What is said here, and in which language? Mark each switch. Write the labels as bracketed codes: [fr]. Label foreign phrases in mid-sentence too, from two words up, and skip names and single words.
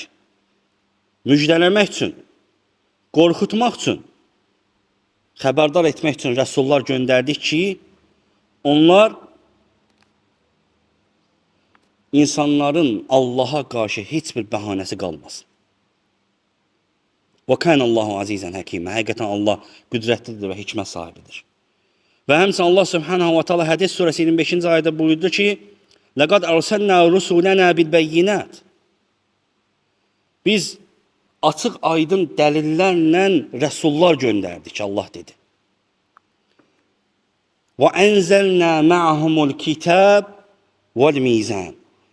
[az] Müjdələmək üçün, qorxutmaq üçün, xəbərdar etmək üçün rəsullar göndərdik ki, onlar insanların Allaha qarşı heç bir bəhanəsi qalmasın. [ar] وكان الله عزيزا حكيما. [az] Həqiqətən Allah qüdrətlidir və hikmət sahibidir. Və həmçinin [ar] الله سبحانه وتعالى [az] Hədis surəsi 25-ci ayədə buyurdu ki, [ar] لقد أرسلنا رسلنا بالبينات. [az] Biz açıq aydın dəlillərlə rəsullar göndərdik, Allah dedi. [ar] وأنزلنا معهم الكتاب والميزان.